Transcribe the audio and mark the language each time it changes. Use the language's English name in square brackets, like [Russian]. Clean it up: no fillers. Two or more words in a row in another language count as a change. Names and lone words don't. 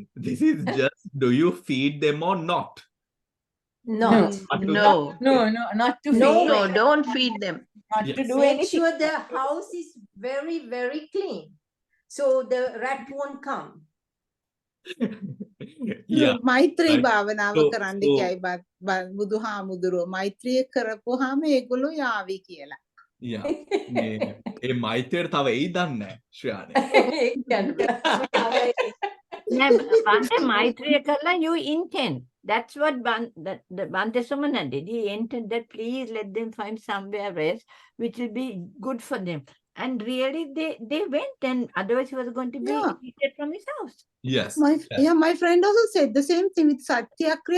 [English] This is just, do you feed them or not? No. No. No, not to No. feed. No, don't feed them. Not Yes. to do Make anything. sure the house is very, very clean. So the rat won't come. Yeah. [Sinhala] මෛත්‍රී [English] Right. [Sinhala] භාවනාව [English] So- [Sinhala] කරන්න [English] so- [Sinhala] කියයි බුදුහාමුදුරුවෝ මෛත්‍රිය කරපුවාම ඒගොල්ලෝ යාවි කියලා. Yeah. ඒ මෛත්‍රියට තව එයි දන්නේ ශ්‍රයානි. භන්තේ මෛත්‍රී කරලා, [English] you intend. That's what the Bhante Sumana did. He intended that please let them find somewhere else which will be good for them. And really they went, and otherwise he was going to be Yeah. evicted from his house. Yes. My friend also said the same thing with satyakriya.